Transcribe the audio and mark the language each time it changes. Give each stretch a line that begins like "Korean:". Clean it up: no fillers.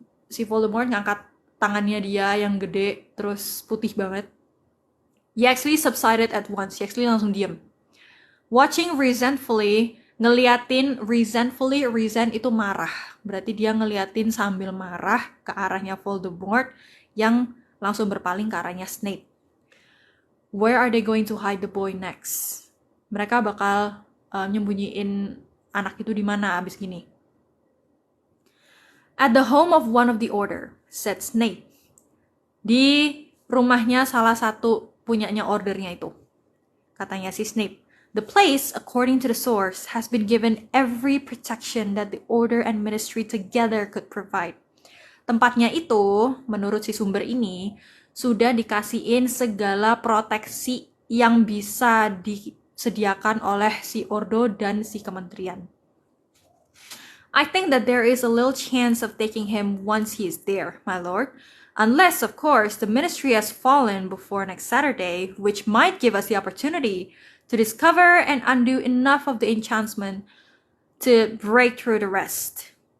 Indonesian: Si Voldemort ngangkat tangannya dia yang gede, terus putih banget.
English: Yaxley subsided at once.
Indonesian: Yaxley langsung diem.
English: Watching resentfully,
Indonesian: ngeliatin resentfully, resent itu marah. Berarti dia ngeliatin sambil marah ke arahnya Voldemort yang langsung berpaling ke arahnya Snape.
English: Where are they going to hide the boy next?
Indonesian: Mereka bakal nyembunyiin anak itu di mana abis gini?
English: At the home of one of the order, said Snape.
Indonesian: Di rumahnya salah satu punyanya ordernya itu. Katanya si Snape.
English: The place, according to the source, has been given every protection that the order and ministry together could provide.
Indonesian: Tempatnya itu, menurut si sumber ini, sudah dikasihin segala proteksi yang bisa disediakan oleh si Ordo dan si kementerian.
English: I think that there is a little chance of taking him once he is there, my lord. Unless, of course, the ministry has fallen before next Saturday, which might give us the opportunity to discover and undo enough of the enchantment to break through the rest.